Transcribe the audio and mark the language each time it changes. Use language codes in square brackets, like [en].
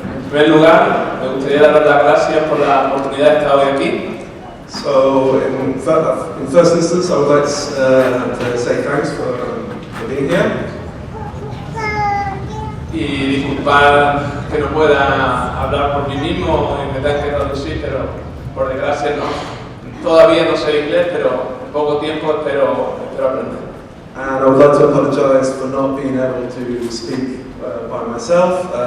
[es] primer lugar, me gustaría dar las gracias por la oportunidad de estar hoy aquí. [en] So, in first instance, I would like to say thanks for being here. [es] Y disculpar que no pueda hablar por mí mismo y me tenga que traducir, pero por desgracia todavía no sé inglés, pero en poco tiempo espero aprender. [en] And I would like to apologize for not being able to speak by myself.